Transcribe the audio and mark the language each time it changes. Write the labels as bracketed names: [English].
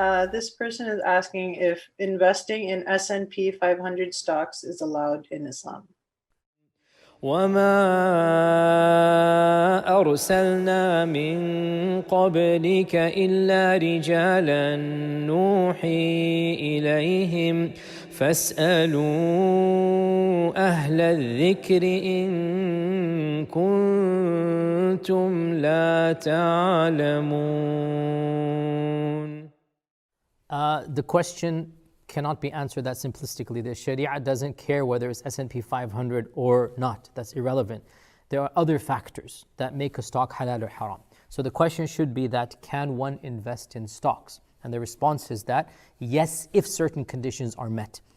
[English] This person is asking if investing in S&P 500 stocks is allowed in Islam. [Arabic] وما أرسلنا من قبلك إلا رجالا نوحي إليهم فاسألوا أهل الذكر إن كنتم لا تعلمون. [English] The question cannot be answered that simplistically. The Sharia doesn't care whether it's S&P 500 or not. That's irrelevant. There are other factors that make a stock halal or haram. So the question should be that, can one invest in stocks? And the response is that yes, if certain conditions are met.